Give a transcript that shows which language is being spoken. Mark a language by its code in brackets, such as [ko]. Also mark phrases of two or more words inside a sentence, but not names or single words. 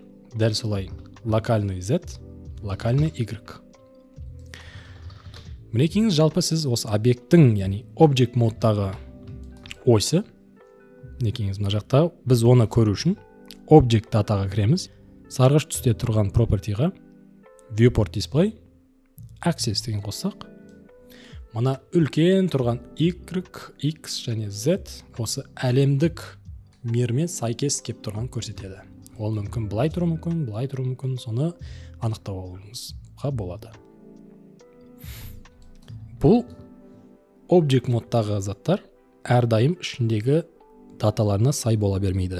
[kk] Дәл солай локальный Z, локальный Y. Мінекейіңіз жалпы сіз осы объекттің, яғни object модтағы осі, мінекейіңіз мына жақта, біз оны көру үшін object датаға кіреміз. Сарғыш түсте тұрған propertyға [en] viewport display axis [kk] деген қоссақ, мына үлкен тұрған Y, X және Z осы әлемдік мермен сайкес кеп тұрған көрсетеді. Ол мүмкін былай тұру мүмкін, былай тұру мүмкін, соны анықтап алуыңызға болады. Бұл object модтағы заттар әрдайым ішіндегі даталарына сай бола бермейді.